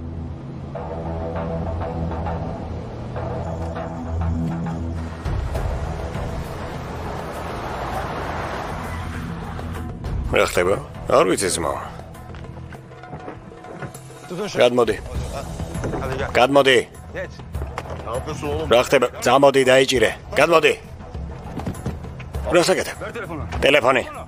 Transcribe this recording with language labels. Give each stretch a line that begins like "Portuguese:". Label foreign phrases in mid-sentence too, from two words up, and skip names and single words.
Georgian: რა ხდება? არ ვიცი ძმაო. გადმოდი. გადმოდი.
Turkish: Ne yapıyorsun oğlum?
Georgian: რა ხდება? წამოდი დაიჭირე. გადმოდი. რა საკეთებ? ტელეფონი.